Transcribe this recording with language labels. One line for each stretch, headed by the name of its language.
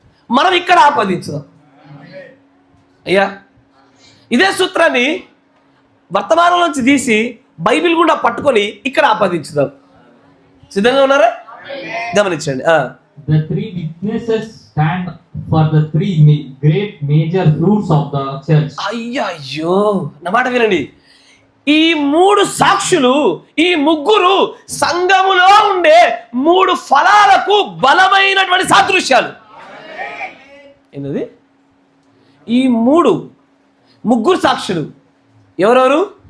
Telugu: మనం ఇక్కడ ఆపాదించుదాం. అయ్యా, ఇదే సూత్రాన్ని వర్తమానం నుంచి తీసి బైబిల్ గుండా పట్టుకొని ఇక్కడ ఆపాదించుదాం. సిద్ధంగా ఉన్నారా? గమనించండి.
English: The 3 witnesses stand for the 3 great major fruits of the church.
Telugu: అయ్యో, నా మాట వినండి. ఈ 3 సాక్షులు, ఈ 3 సంఘములో ఉండే 3 ఫలాలకు బలమైనటువంటి సాదృశ్యాలు. ఏంటది? ఈ 3 సాక్షులు ఎవరెవరు?